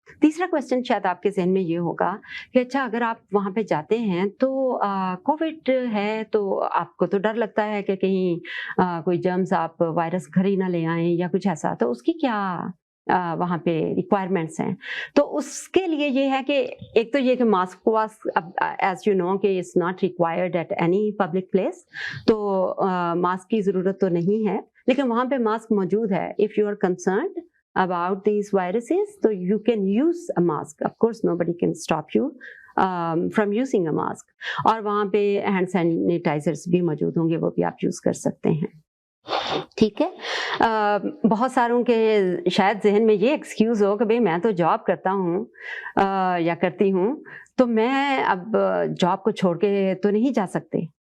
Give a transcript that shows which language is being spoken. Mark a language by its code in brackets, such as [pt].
[hi] तीसरा क्वेश्चन शायद आपके जहन में ये होगा कि अच्छा अगर आप वहाँ पे जाते हैं तो कोविड है, तो आपको तो डर लगता है कि कहीं कोई जर्म्स, आप वायरस घर ही ना ले आएं या कुछ ऐसा, तो उसकी क्या वहाँ पे रिक्वायरमेंट्स हैं? तो उसके लिए ये है कि एक तो ये कि मास्क वास, [en] as you know [hi] कि [en] it's not required at any public place, [hi] तो मास्क की ज़रूरत तो नहीं है, लेकिन वहाँ पे मास्क मौजूद है। [en] If you are concerned about these viruses, so you can use a mask. Of course, nobody can stop you from using a mask. [hi] और वहाँ पे हैंड सैनिटाइजर्स भी मौजूद होंगे, वो भी आप यूज़ कर सकते हैं। ठीक है। बहुत सारों के शायद जहन में ये एक्सक्यूज़ हो कि भाई मैं तो जॉब करता हूँ या करती हूँ, तो मैं अब जॉब को छोड़ के तो नहीं जा सकते।